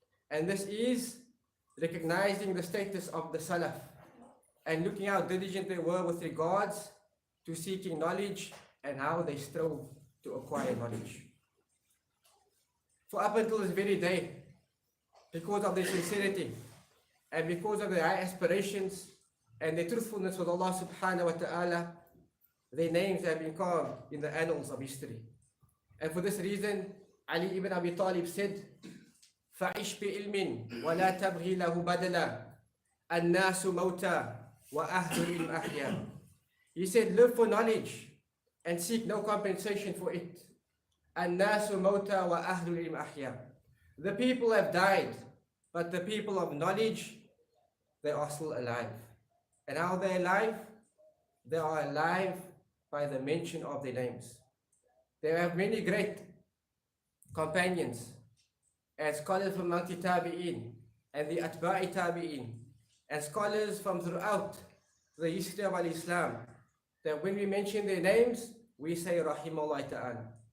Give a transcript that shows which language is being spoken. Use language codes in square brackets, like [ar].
[en] And this is recognizing the status of the Salaf and looking how diligent they were with regards to seeking knowledge and how they strove to acquire knowledge. For up until this very day, because of their sincerity and because of their high aspirations and their truthfulness with Allah subhanahu wa ta'ala, their names have been carved in the annals of history. And for this reason, Ali ibn Abi Talib said, [ar] فَعِشْ بِإِلْمٍ وَلَا تَبْغِي لَهُ بَدَلًا النَّاسُ مَوْتًا وَأَهْلُ الْعِلْمِ أَحْيَاءً. [en] He said, live for knowledge and seek no compensation for it. [ar] النَّاسُ مَوْتًا وَأَهْلُ الْعِلْمِ أَحْيَاءً. [en] The people have died, but the people of knowledge, they are still alive. And how they are alive? They are alive by the mention of their names. They have many great companions and scholars from among the Tabi'in and the Atba'i Tabi'in and scholars from throughout the history of Islam, that when we mention their names, we say Rahimahullah Ta'ala.